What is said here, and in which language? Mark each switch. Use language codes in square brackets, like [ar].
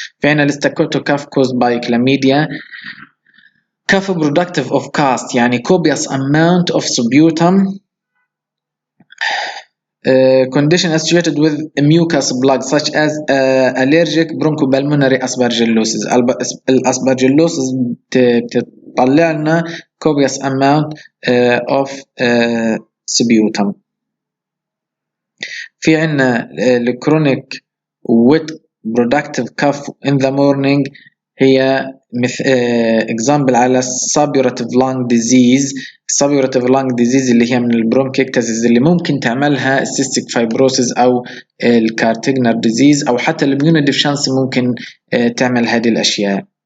[ar] في عنا الستاكوتو كاف [en] caused by chlamydia. [ar] كاف [en] productive of cast [ar] يعني [en] copious amount of sputum. Condition associated with mucus plug such as allergic bronchopulmonary aspergillosis. [ar] الاسبرجلوسس بتطلع لنا [en] copious amount of sputum. [ar] في عنا الكرونيك [en] wet productive cough in the morning [ar] هي example على suppurative lung disease. suppurative lung disease اللي هي من البرونكيكتاسيس اللي ممكن تعملها cystic fibrosis أو الكارتيجنر disease أو حتى الاميونوديفشنسي ممكن تعمل هذه الأشياء.